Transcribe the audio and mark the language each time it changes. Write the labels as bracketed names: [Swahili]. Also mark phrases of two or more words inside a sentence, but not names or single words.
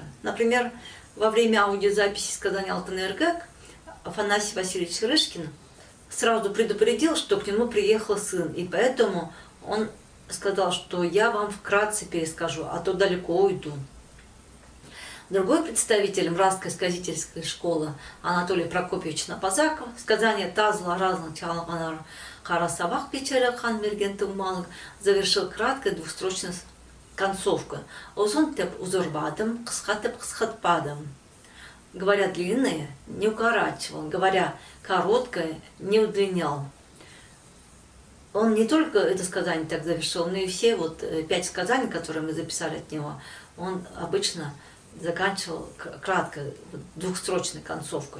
[Russian] Например, во время аудиозаписи сказания Алтын-Эргек Афанасий Васильевич Рышкин сразу предупредил, что к нему приехал сын, и поэтому он сказал, что я вам вкратце перескажу, а то далеко уйду. Другой представитель Мразской сказительской школы Анатолий Прокопьевич Напазаков сказание «Тазла разно чалганар харасавах печеля хан мергенты умалык» завершил краткой двухстрочной концовкой [Khakas] «Озон теп узурбадам, ксхатеп ксхатпадам». [Russian] Говоря длинное, не укорачивал, говоря короткое, не удлинял. Он не только это сказание так завершил, но и все 5 сказаний, которые мы записали от него, он обычно заканчивал краткой, двухстрочной концовкой.